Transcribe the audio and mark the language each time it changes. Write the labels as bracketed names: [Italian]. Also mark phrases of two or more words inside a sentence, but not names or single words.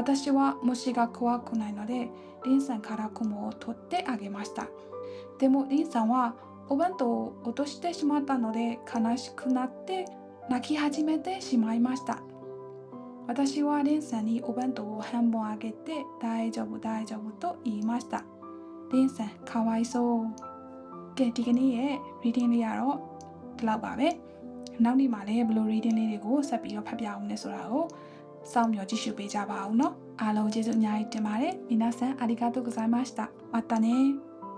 [Japanese] は虫が怖くないのでリンさんから雲を取ってあげましたでもリンさんはお弁当を落としてしまったので悲しくなって泣き始めてしまいました私はリンさんにお弁当を半本あげて大丈夫大丈夫と言いましたリンさんかわいそう [Burmese] ကဲဒီကနေ့ရဲ့ reading လေးကတော့ဒီလောက်ပါပဲနောက်နေ့မှာလည်းဘယ်လို reading လေးတွေကိုဆက်ပြီးတော့ဖတ်ပြအောင်လဲဆိုတာကိုစောင့်မျှော်ကြည့်ရှုပေးကြပါအောင်နော်အားလုံးကျေးဇူးအများကြီးတင်ပါတယ် [Japanese] 皆さんありがとうございましたまたね